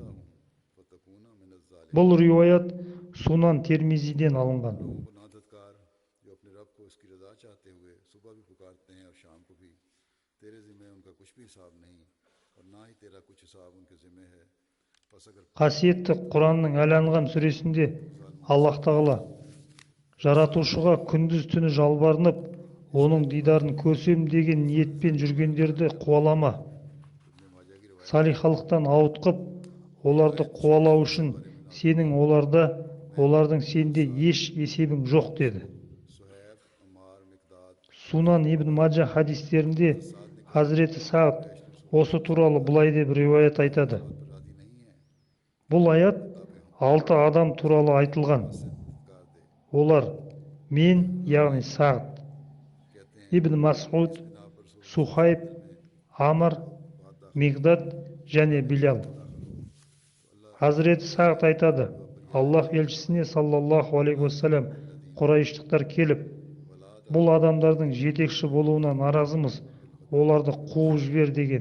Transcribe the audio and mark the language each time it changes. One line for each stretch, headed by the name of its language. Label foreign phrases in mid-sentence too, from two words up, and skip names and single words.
Kazakh: Бұл риуаят Сунан Термизиден алынған.
Urdu: گناہگار جو اپنے رب کو اس کی رضا چاہتے ہوئے صبح بھی پکارتے ہیں اور شام کو بھی، تیرے ذمے ان کا کچھ بھی حساب نہیں اور نہ ہی تیرا کچھ حساب ان کے ذمے ہے. بس اگر
Kazakh: Қасиетті Құранның Әл-Анғам сүресінде Аллах Тағала жаратушыға күндіз түні жалбарынып, оның дидарын көрсем деген ниетпен жүргендерді қуалама. Салихалықтан ауытқып, оларды қуалау үшін сенің оларда, олардың сенде еш есебің жоқ деді.
Urdu: सुहैब अमार मिकदाद
Kazakh: Сунан ибн Маджа хадистерінде Хазіреті Сағд осы туралы былай деп риуаят айтады.
Urdu: راضی نہیں ہے
Kazakh: Бұл аят 6 адам туралы айтылған. Олар мен, яғни Сағд, Ибн Масхуд, Сухайб, Амар, Мигдат және Билял. Хазіреті Сағд айтады, Аллах елшісіне
Arabic: صلى الله عليه وسلم
Kazakh: Құрайыштықтар келіп, бұл адамдардың жетекші болуына наразымыз, оларды қуып жібер деген.